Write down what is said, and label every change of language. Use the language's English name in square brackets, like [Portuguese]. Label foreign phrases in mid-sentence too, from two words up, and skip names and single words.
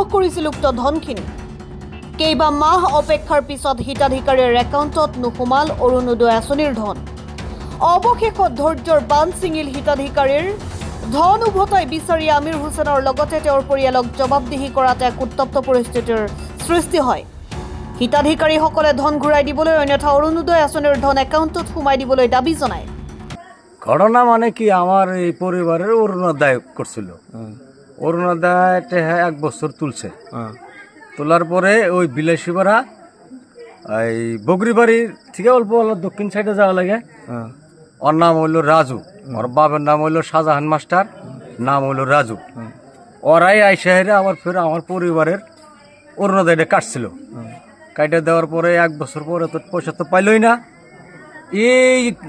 [Assamese] কৰিছিল উক্ত ধনখিনি কেইবা মাহ অপেক্ষাৰ পিছত হিতাধিকাৰীৰ একাউণ্টত নোসোমাল অৰুণোদয় আঁচনিৰ ধন অৱশেষত ধৈৰ্যৰ বান্ধ ছিঙিল হিতাধিকাৰীৰ ধন উভতাই বিচাৰি আমিৰ হুছেইনৰ লগতে তেওঁৰ পৰিয়ালক জবাবদিহি কৰাত এক উত্তপ্ত পৰিস্থিতিৰ সৃষ্টি হয় হিতাধিকাৰীসকলে ধন ঘূৰাই দিবলৈ অন্যথা অৰুণোদয় আঁচনিৰ ধন একাউণ্টত সোমাই দিবলৈ দাবী জনায় [Bangla] ঘটনা মানে কি আমার এই পরিবারের অরুণোদয় করছিল অরুণোদয় এক বছর তুলছে তোলার পরে ওই বিলাসীপাড়া এই বগরিবাড়ির থেকে অল্প অল্প দক্ষিণ সাইডে যাওয়া লাগে ওর নাম হইলো রাজু ওর বাবার নাম হইলো শাহজাহান মাস্টার নাম হইলো রাজু ওরাই আইসাহেরে আবার ফের আমার পরিবারের অরুণোদয়টা কাটছিল কাইটা দেওয়ার পরে এক বছর পরে তো পয়সা তো পাইলই না এই